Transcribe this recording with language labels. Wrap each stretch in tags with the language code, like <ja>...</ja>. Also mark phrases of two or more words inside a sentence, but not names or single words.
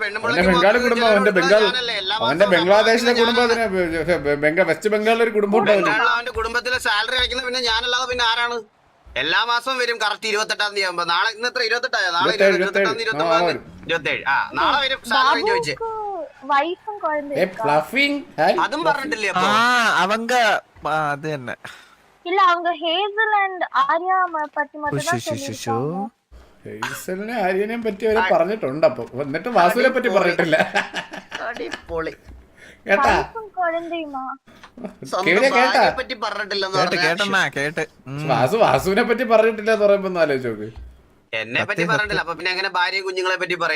<ml>അവന്റെ ബംഗാളി കുടുംബം, അവന്റെ ബംഗ്ലാദേശിലെ കുടുംബം, വെസ്റ്റ് ബംഗാളിലെ ഒരു കുടുംബം ഉണ്ടാവില്ല. അവന്റെ കുടുംബത്തിലെ സാലറി വയ്ക്കുന്ന പിന്നെ ഞാനല്ലാതെ പിന്നെ ആരാണ്? എല്ലാ മാസവും വരും കറക്റ്റ് 28-ാം തീയതി ആകുമ്പോ. നാളെ ഇന്നത്ര 28-ആയോ? നാളെ 28-ാം തീയതി 27 ആ നാളെ വരും സാലറി ചോദിച്ചേ. വൈഫും കുഴந்தை അതും പറഞ്ഞിട്ടില്ലേ അപ്പൊ?</ml> <ta>அவங்க அது என்ன இல்ல அவங்க ஹேசல் அண்ட் ஆர்யா பத்தி மட்டும் தான் சொல்லிருக்காங்க.</ta> <ml>ഹെയ്സലിനെ ആര്യനെയും പറ്റി അവര് പറഞ്ഞിട്ടുണ്ട്. അപ്പൊ എന്നിട്ട് വാസുവിനെ പറ്റി പറഞ്ഞിട്ടില്ല അടിപൊളി. കേട്ടാ? വൈഫും കുഴந்தையுமா കേട്ടാ? ഭാര്യയെ പറ്റി പറഞ്ഞിട്ടില്ലെന്ന് പറഞ്ഞാ കേട്ടെന്നാ കേട്ട് വാസുവിനെ പറ്റി പറഞ്ഞിട്ടില്ല എന്ന് പറയുമ്പോ ഒന്ന് ആലോചിച്ച് നോക്ക്. എന്നെ പറ്റി പറഞ്ഞിട്ടില്ല, അപ്പൊ പിന്നെ എങ്ങനെ ഭാര്യയും കുഞ്ഞുങ്ങളെ പറ്റി പറയും?</ml>